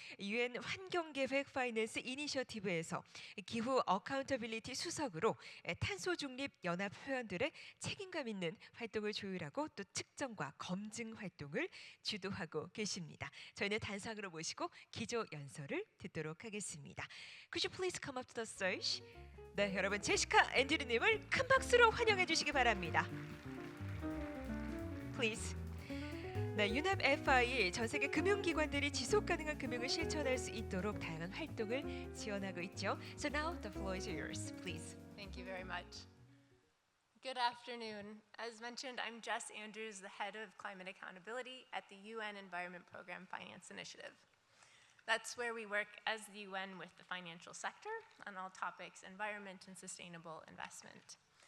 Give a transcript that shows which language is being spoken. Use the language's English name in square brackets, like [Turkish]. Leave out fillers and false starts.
[Korean] UN 환경계획 파이낸스 이니셔티브에서 기후 어카운터빌리티 수석으로 탄소 중립 연합 회원들의 책임감 있는 활동을 조율하고 또 측정과 검증 활동을 주도하고 계십니다. 저희는 단상으로 모시고 기조 연설을 듣도록 하겠습니다. [English] Could you please come up to the stage? [Korean] 네, 여러분 제시카 앤드류님을 큰 박수로 환영해 주시기 바랍니다. [English] Please. [Korean] 네, 유납 FI 전 세계 금융기관들이 지속 가능한 금융을 실천할 수 있도록 다양한 활동을 지원하고 있죠. [English] So now the floor is yours, please. Thank you very much. Good afternoon. As mentioned, I'm Jess Andrews, the head of climate accountability at the UN Environment Program Finance Initiative. That's where we work as the UN with the financial sector on all topics environment and sustainable investment.